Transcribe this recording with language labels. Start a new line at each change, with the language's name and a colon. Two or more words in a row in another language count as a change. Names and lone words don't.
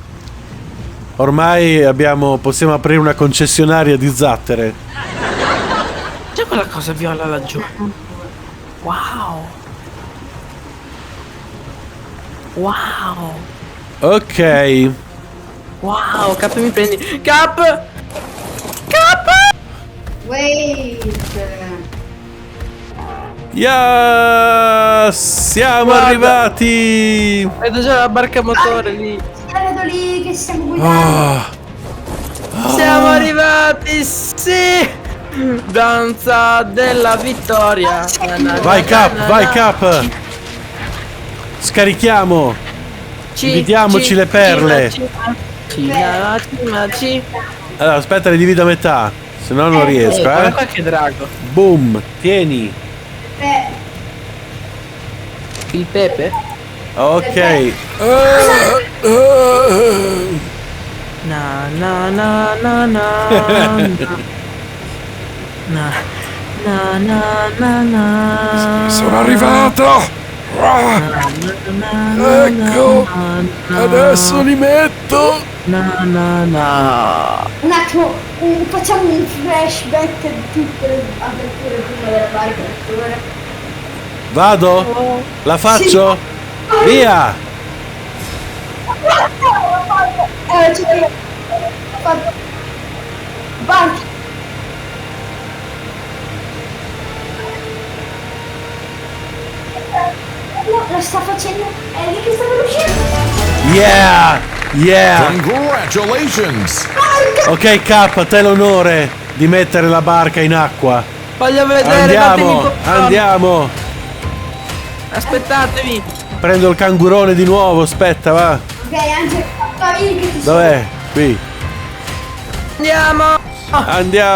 Italian: Ormai possiamo aprire una concessionaria di zattere. C'è quella cosa viola laggiù.
English: Wow! Wow!
Italian: Ok. Wow, Cap, mi prendi. Cap! Cap!
English: Wait. Yeah!
Italian: Siamo Guarda. arrivati! Vedo già la barca motore lì. Vedo lì che stiamo guidando. Oh, Siamo arrivati, sì! Danza della vittoria. vai Cap! Scarichiamo! Dividiamoci le perle. Cina. Allora, aspetta, le divido a metà. Se no non riesco, Guarda qua che drago. Boom! Tieni! Il pepe? Ok. Na na na na na na na na na na. Sono arrivato! Ecco! Adesso li metto! Na na na. Un attimo, facciamo un flashback di tutte le avventure prima della barca motore. Vado? La faccio? Via! Ce l'ho io. Ho fatto. Barca. No, la sta facendo. È lì che sta uscendo.
English: Yeah! Congratulations!
Italian: Ok Cap, a te l'onore di mettere la barca in acqua. Voglio vedere, datemi Andiamo! popcorn. Andiamo! Aspettatevi. Prendo il cangurone di nuovo, aspetta, va. Ok, Angelo, fammi che ti Dov'è? Qui. Andiamo.